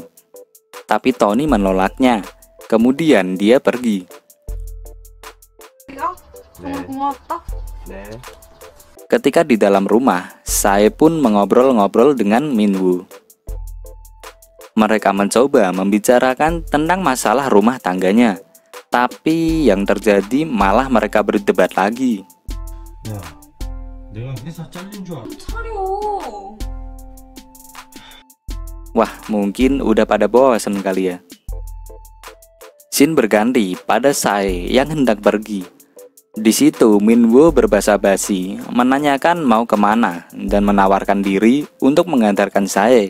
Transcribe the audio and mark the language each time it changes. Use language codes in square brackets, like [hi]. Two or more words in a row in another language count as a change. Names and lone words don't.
[id] Tapi Tony menolaknya. Kemudian dia pergi. [ko] 야, 정말 고마웠다. 네. [id] Ketika di dalam rumah, Sae pun mengobrol-ngobrol dengan Minwoo. Mereka mencoba membicarakan tentang masalah rumah tangganya. Tapi yang terjadi malah mereka berdebat lagi. [ko] 야, 내가 회사 잘린 줄 알아. 차려. [id] Wah, mungkin udah pada bosan kali ya. Scene berganti pada Sae yang hendak pergi. Di situ Minwoo berbasa-basi menanyakan mau kemana dan menawarkan diri untuk mengantarkan Sae.